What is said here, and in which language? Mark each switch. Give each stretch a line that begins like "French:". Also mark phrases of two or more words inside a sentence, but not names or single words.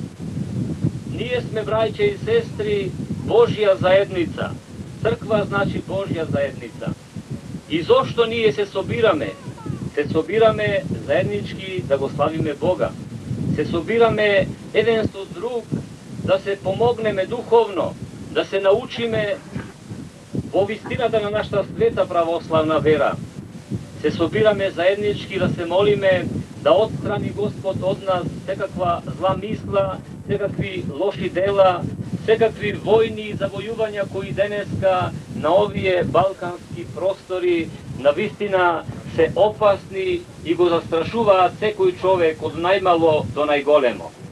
Macedonian: Није сме, браќе и сестри, Божја заедница. Црква значи Божја заедница. И зашто није се собираме? Се собираме заеднички да го славиме Бога. Се собираме један со друг да се помогнеме духовно, да се научиме во вистината на нашата света православна вера. Се собираме заеднички да се молиме да отстрани Господ од нас секаква зла мисла, секакви лоши дела, секакви војни и завојувања кои денеска на овие балкански простори навистина се опасни и го застрашуваат секој човек од најмало до најголемо.